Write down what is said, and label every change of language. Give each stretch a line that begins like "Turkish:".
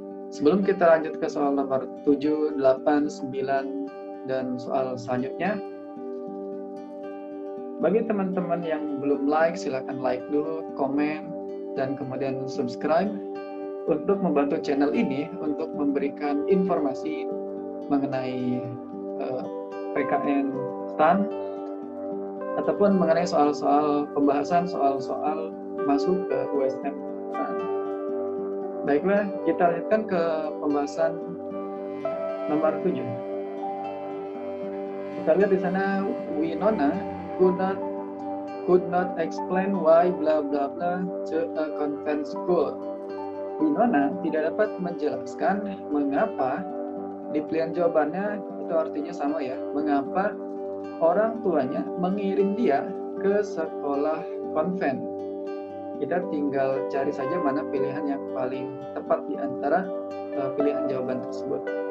Indonesian: Sebelum kita lanjut ke soal nomor 7, 8, 9, dan soal selanjutnya, bagi teman-teman yang belum like, silakan like dulu, komen, dan kemudian subscribe untuk membantu channel ini untuk memberikan informasi mengenai PKN STAN ataupun mengenai soal-soal pembahasan soal-soal masuk ke USM STAN. Baiklah, kita lanjutkan ke pembahasan nomor 7. Kita lihat di sana,
English: Winona could not explain why blah blah blah to a convent school.
Indonesian: Winona tidak dapat menjelaskan mengapa, di pilihan jawabannya itu artinya sama ya, mengapa orang tuanya mengirim dia ke sekolah konven. Kita tinggal cari saja mana pilihan yang paling tepat di antara pilihan jawaban tersebut.